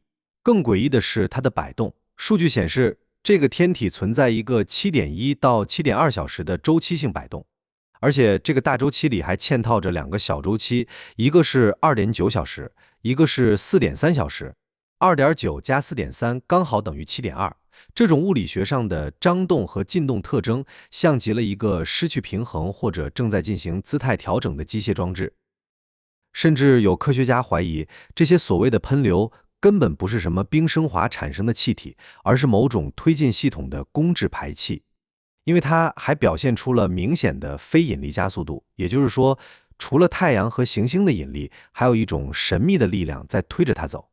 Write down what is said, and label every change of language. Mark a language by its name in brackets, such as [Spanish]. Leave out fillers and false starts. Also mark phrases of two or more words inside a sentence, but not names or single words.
[Chinese] 更詭異的是它的擺動，數據顯示這個天體存在一個 7.1 到 7.2 小時的周期性擺動，而且這個大周期裡還嵌套着2個小周期，一個是 2.9 小時，一個是 4.3 小時， 2.9 加 4.3 剛好等於 7.2。這種物理學上的張動和進動特徵，像極了一個失去平衡或者正在進行姿態調整的機械裝置。甚至有科學家懷疑，這些所謂的噴流根本不是什麼冰升華產生的氣體，而是某種推进系統的公制排气。因為它還表現出了明顯的非引力加速度，也就是說，除了太陽和行星的引力，還有一種神秘的力量在推着它走。